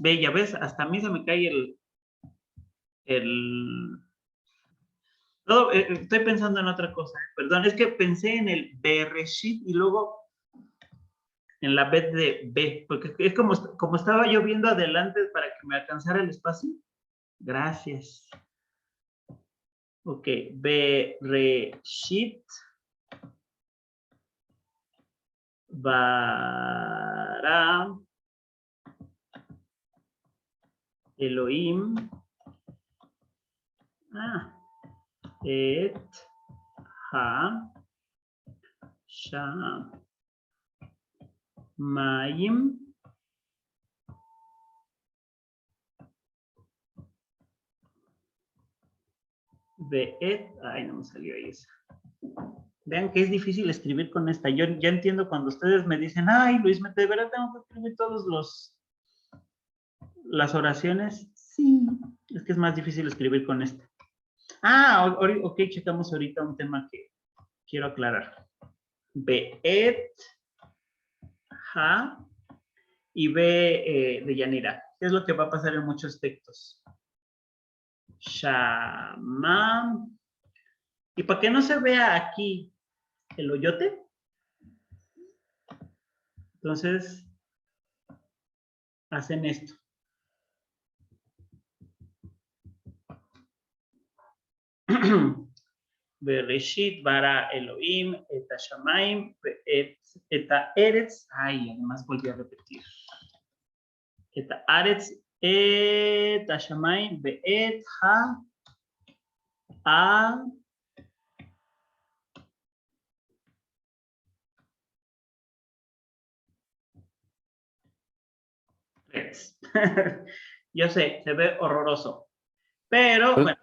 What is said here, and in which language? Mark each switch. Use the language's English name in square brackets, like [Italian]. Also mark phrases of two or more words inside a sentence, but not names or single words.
[Spanish] Ve, ya ves, hasta a mí se me cae el... Todo, estoy pensando en otra cosa. Perdón, es que pensé en el Bereshit y luego en la B de B, porque es como estaba yo viendo adelante para que me alcanzara el espacio. Gracias. [Hebrew] Ok, בראשית ברא אלהים את השמים ואת, [Spanish] ay, no me salió ahí esa. Vean que es difícil escribir con esta. Yo ya entiendo cuando ustedes me dicen, ay, Luis, de verdad tengo que escribir las oraciones. Sí, es que es más difícil escribir con esta. Ok, checamos ahorita un tema que quiero aclarar. Be'et, ha, y B de Yanira. ¿Qué es lo que va a pasar en muchos textos? Shama. Y para que no se vea aquí el hoyote, entonces hacen esto. [Hebrew] בראשית ברא אלהים את שמים את ארץ. [Spanish] Ay, además volví a repetir. [Hebrew] את ארץ את שמים ואת ה [Spanish] Yo sé, se ve horroroso. Pero, bueno.